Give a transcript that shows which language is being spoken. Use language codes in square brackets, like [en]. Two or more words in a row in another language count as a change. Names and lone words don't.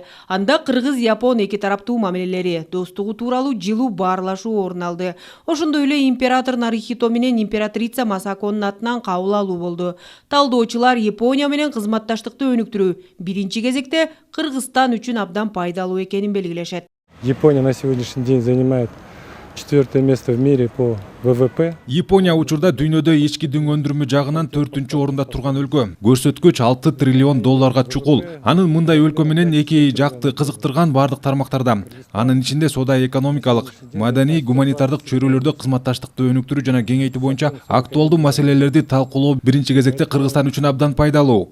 [ky] Анда кыргыз-япон эки тараптуу мамилелери, достугу тууралуу жылуу баарлашуу орун алды. Ошондой эле император Нарухито менен императрица Масаконун атынан кабыл алуу болду. Талдоочулар Япония менен кызматташтыкты өнүктүрүү биринчи кезекте Кыргызстан үчүн абдан пайдалуу экенин белгилешет. [ru] Япония на сегодняшний день занимает 4-е место в мире по ВВП. [ky] Япония учурда дүйнөдө ички дүң өндүрүмү жагынан 4-чү орунда турган өлкө. Көрсөткүч 6 триллион долларга чукул. Анын мындай өлкө менен эки жакты кызыктырган бардык тармактарда. Анын ичинде соода экономикалык, маданий, гуманитардык чөйрөлөрдө кызматташтыкты өнүктүрүү жана кеңейтүү боюнча актуалдуу маселелерди талкуулоо биринчи кезекте Кыргызстан үчүн абдан пайдалуу.